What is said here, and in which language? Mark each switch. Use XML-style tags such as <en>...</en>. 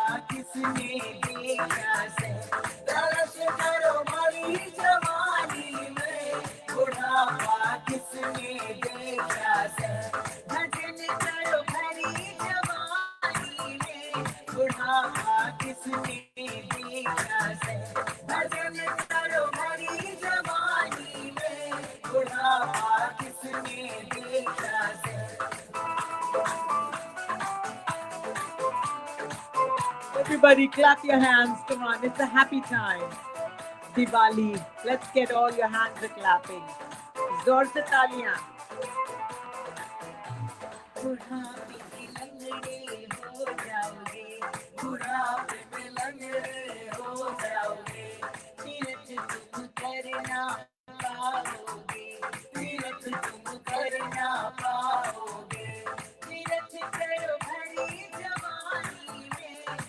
<hi>किसने देखा से, तरस करो भरी जवानी में, बुढ़ापा किसने देखा से, भजन करो भरी जवानी में, बुढ़ापा किसने देखा से, भजन करो भरी जवानी में, बुढ़ापा किसने देखा से।</hi> <en>Everybody clap your hands, come on, it's a happy time. Diwali, let's get all your hands clapping.</en> <hi>जोर से तालियां। बुढ़ापे में लंगड़े हो जाओगे, बुढ़ापे में लंगड़े हो जाओगे, तीरथ तुम करना पाओगे, तीरथ तुम करना पाओगे, तीरथ करो भरी जवानी में,</hi>